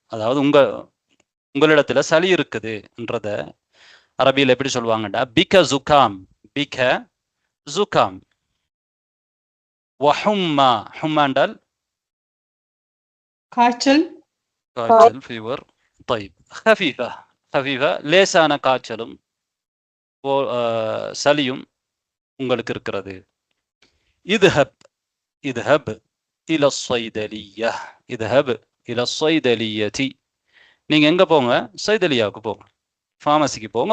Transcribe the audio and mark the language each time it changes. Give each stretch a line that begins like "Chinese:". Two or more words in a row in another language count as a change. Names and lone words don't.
Tamil: அதாவது உங்களிடத்துல சளி இருக்குது என்றத அரபியில் எப்படி சொல்லுவாங்கடா?
Arabic: بك زكام، بك زكام. وحمى، حمى என்றால்
Tamil: காய்ச்சல், காய்ச்சல், ஃபீவர்.
Arabic: طيب خفيفة, خفيفة
Tamil: லேசான காய்ச்சலும் சளியும் உங்களுக்கு இருக்கிறது.
Arabic: اذهب، اذهب إلى الصيدلية، اذهب إلى الصيدلية,
Tamil: நீங்க எங்க போங்க? சைதலியாவுக்கு போங்க, ஃபார்மசிக்கு போங்க.